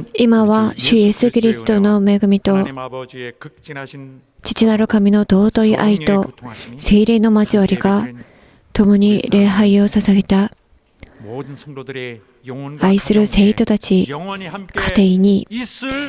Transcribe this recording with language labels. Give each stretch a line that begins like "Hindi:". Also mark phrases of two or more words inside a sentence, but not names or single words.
Japanese: 今は主イエス・キリストの恵みと
Korean: 하나님 아버지의 극진하신
Japanese: 父なる神の尊い愛と聖霊の交わりが共に礼拝を捧げた
Korean: 모든 성도들의 영혼과
Japanese: 愛する生徒たち
Korean: 영원히 함께
Japanese: 家庭に
Korean: 있을